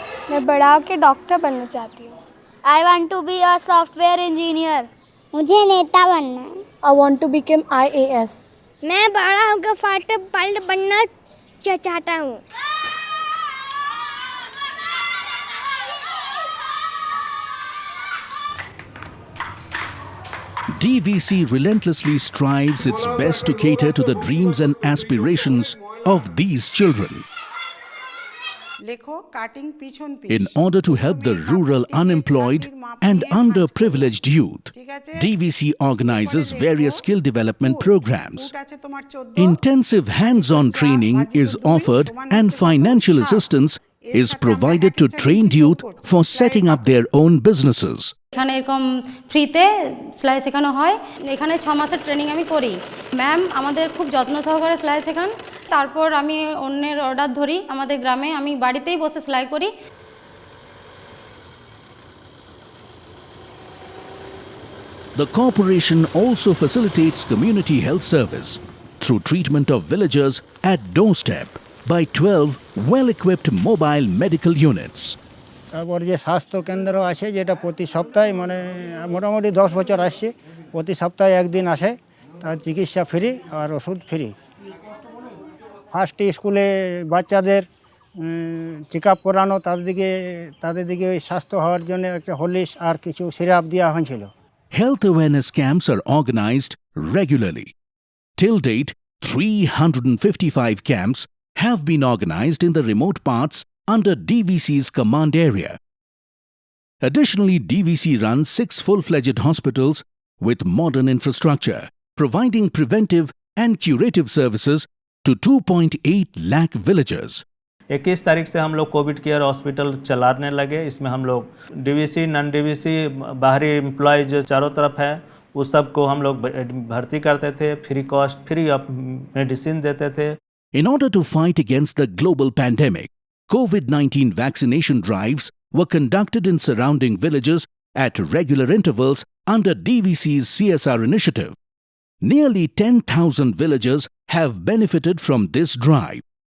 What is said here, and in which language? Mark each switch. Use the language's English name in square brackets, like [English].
[Hindi] मैं बड़ा होकर डॉक्टर बनना चाहती हूँ। [English] I want to be a software engineer. [Hindi] मुझे नेता बनना है। [English] I want to become IAS. [Hindi] मैं बड़ा होकर फाइटर पायलट बनना चाहता हूँ। [English] DVC relentlessly strives its best to cater to the dreams and aspirations of these children. In order to help the rural unemployed and underprivileged youth, DVC organizes various skill development programs. Intensive hands-on training is offered and financial assistance is provided to trained youth for setting up their own businesses. [Bangla] এখানে এরকম ফ্রিতে সেলাই শেখানো হয়। এখানে 6 মাসের training আমি করি। ম্যাম আমাদের খুব যত্ন সহকারে সেলাই শেখান। তারপর আমি অন্যের অর্ডার ধরি। আমাদের গ্রামে আমি বাড়িতেই বসে সেলাই করি। [English] The corporation also facilitates community health service through treatment of villagers at doorstep by 12 well-equipped mobile medical units. [Bangla] তারপর যে স্বাস্থ্য কেন্দ্র আছে যেটা প্রতি সপ্তাহে মানে মোটামুটি 10 বছর আসছে, প্রতি সপ্তাহে একদিন আসে, তার চিকিৎসা ফ্রি আর ওষুধ ফ্রি। ফার্স্ট স্কুলে বাচ্চাদের চেক আপ করানো, তাদের দিকে স্বাস্থ্য হওয়ার জন্য একটা হরলিক্স আর কিছু সিরাপ দেওয়া হয়েছিল। [English] Health awareness camps are organized regularly. Till date, 355 camps have been organized in the remote parts under DVC's command area. Additionally, DVC runs 6 full-fledged hospitals with modern infrastructure, providing preventive and curative services to 2.8 lakh villagers. [Hindi] 21 तारीख से हम लोग Covid care hospital चलाने लगे। इसमें हम लोग DVC, non DVC, बाहरी एम्प्लॉय जो चारों तरफ है उस सब को हम लोग भर्ती करते थे, free cost, free of medicine देते थे। [English] In order to fight against the global pandemic, COVID-19 vaccination drives were conducted in surrounding villages at regular intervals under DVC's CSR initiative. Nearly 10,000 villagers have benefited from this drive.